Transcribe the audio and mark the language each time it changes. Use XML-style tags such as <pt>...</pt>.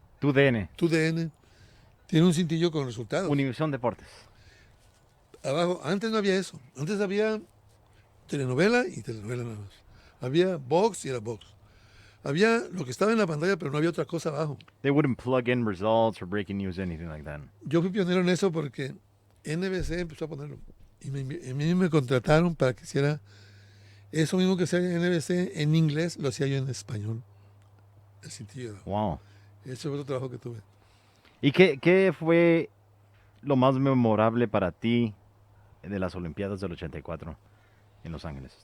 <es>DN. TUDN, tiene un cintillo con resultados. Univisión Deportes. Abajo, antes no había eso. Antes había telenovela y telenovela nada más. Había box y era box. Había lo que estaba en la pantalla, pero no había otra cosa abajo.</es> <en>They wouldn't plug in results or breaking news, anything like that.</en> <es>Yo fui pionero en eso porque NBC empezó a ponerlo. Y a mí me contrataron para que hiciera eso mismo que hacía en NBC en inglés, lo hacía yo en español. El cintillo. Wow. Ese fue otro trabajo que tuve. ¿Y qué fue lo más memorable para ti de las Olimpiadas del 84 en Los Ángeles?</es>